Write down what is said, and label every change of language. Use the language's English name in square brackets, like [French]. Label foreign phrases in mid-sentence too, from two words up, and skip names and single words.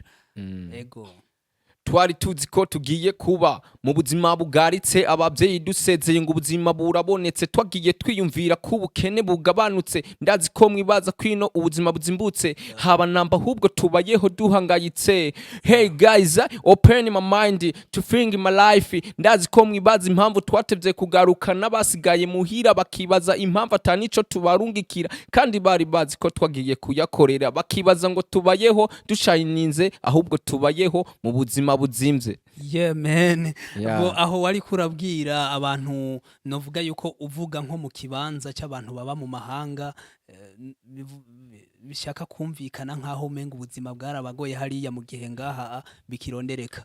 [Rundi] Ego twari tuzi ko tugiye kuba mu buzima bugaritse abavyeyi dusezeye ngo ubuzima burabonetse twagiye twiyumvira ko ubukene bugabanutse ndazi ko mwibaza kwino ubuzima buzimbutse haba namba ahubwo tubayeho duhangayitse. [English] Hey guys, open my mind to think my life. [Rundi] Ndazi ko mwibaza impamvu twatevye kugaruka n'abasigaye muhira bakibaza impamvu atanico tubarungikira kandi bari bazi ko twagiye kuyakorera bakibaza ngo tubayeho dushayininze ahubwo tubayeho mu buzima buzimvye. [English] Yeah man. [Rundi] Aho wari kurabwira abantu novuga yuko uvuga nko mu kibanza cy'abantu baba mu mahanga bishaka kumvikana nkaho umenga ubuzima bwarabagoye hariya mu gihe ngaha bikirondereka.